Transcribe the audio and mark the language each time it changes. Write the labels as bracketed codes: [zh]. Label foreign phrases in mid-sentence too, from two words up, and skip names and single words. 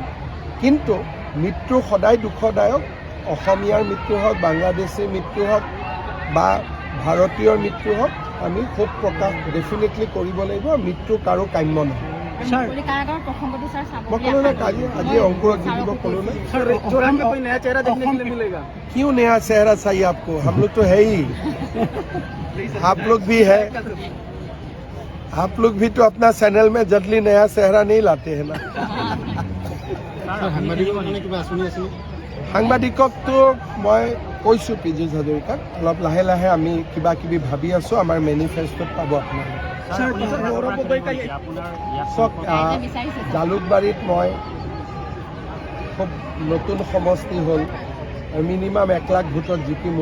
[as] কিন্তু মৃত্যু সদায় দুখদায়ক, অসমীয়াৰ মৃত্যু হওক, বাংলাদেশীৰ মৃত্যু হওক বা ভাৰতীয়ৰ মৃত্যু হওক, আমি শোক প্ৰকাশ ডেফিনেটলি কৰিব লাগিব। মৃত্যু কাৰো কাম্য নহয়। মই ক'লো না আজি অংকুৰক জিকিব ক'লো না, [hi] क्यों नया चेहरा चाहिए आपको? हम लोग तो है ही, आप लोग भी है, आप लोग भी तो अपना चैनल में जल्दी नया चेहरा नहीं लाते हैं ना। [as] সাংবাদিককতো মই কৈছোঁ পীযুষ হাজৰিকাক, অলপ লাহে লাহে আমি কিবা কিবি ভাবি আছোঁ, আমাৰ মেনিফেষ্টত পাব আপোনালোকে। চাওক, জালুকবাৰীত মই খুব নতুন সমষ্টি হ'ল, মিনিমাম 1 লাখ ভোটত জিকিম।